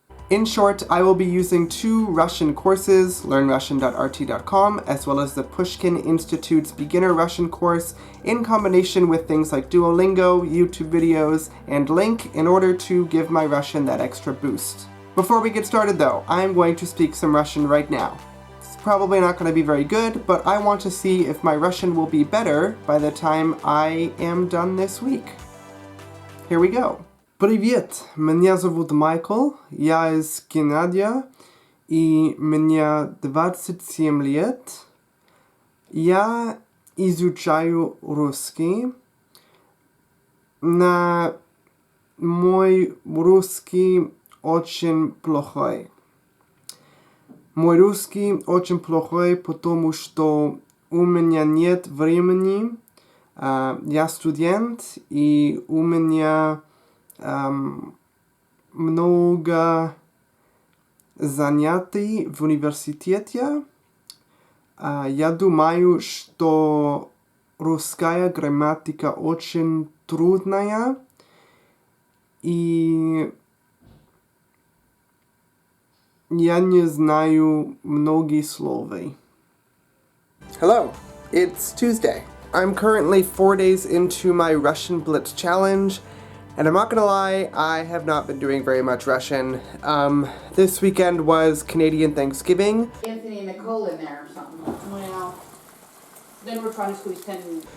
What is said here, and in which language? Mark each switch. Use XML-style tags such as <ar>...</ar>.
<en>In short, I will be using two Russian courses, learnrussian.rt.com, as well as the Pushkin Institute's Beginner Russian course, in combination with things like Duolingo, YouTube videos, and LingQ in order to give my Russian that extra boost. Before we get started though, I'm going to speak some Russian right now. It's probably not going to be very good, but I want to see if my Russian will be better by the time I am done this week. Here we go.</en> <ru>Привет, меня зовут Майкл, я из Канады, и мне 27 лет. Я изучаю русский. Но мой русский очень плохой. Мой русский очень плохой, потому что у меня нет времени. Я студент, и у меня много занятий в университете. Я думаю, что русская грамматика очень трудная, и я не знаю многие слова.</ru> <en>Hello, it's Tuesday. I'm currently 4 days into my Russian Blitz challenge. And I'm not gonna lie, I have not been doing very much Russian. This weekend was Canadian Thanksgiving. Anthony and Nicole in there or something. Well, then we're trying to squeeze 10.</en>